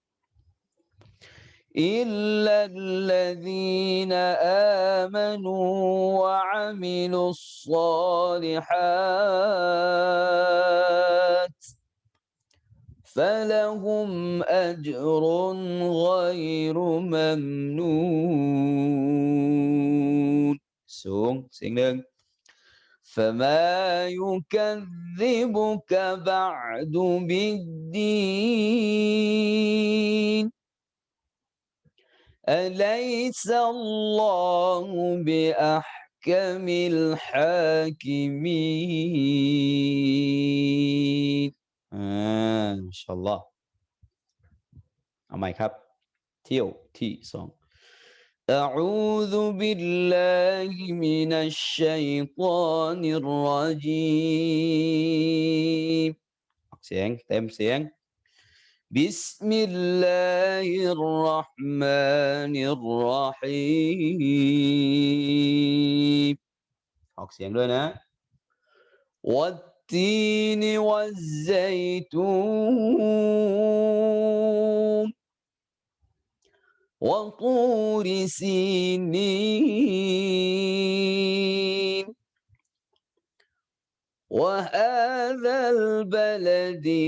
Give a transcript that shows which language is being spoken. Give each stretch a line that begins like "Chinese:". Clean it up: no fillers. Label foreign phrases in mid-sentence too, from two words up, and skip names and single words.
Arabic: إلا الذين آمنوا وعملوا الصالحات فلهم أجر غير ممنون
Thai: สูงเสียงหนึ่ง
Arabic: فما يكذبك بعد بالدين أليس الله بأحكم الحاكمين إن شاء الله
Thai: เอาใหม่ครับเที่ยวที่2
Arabic: أعوذ بالله من الشيطان الرجيم
Thai: เสียงเต็มเสียง
Arabic: بسم الله الرحمن الرحيم
Thai: ออกเสียงด้วยนะ
Arabic: والتين والزيتون وطور سينين وهذا البلد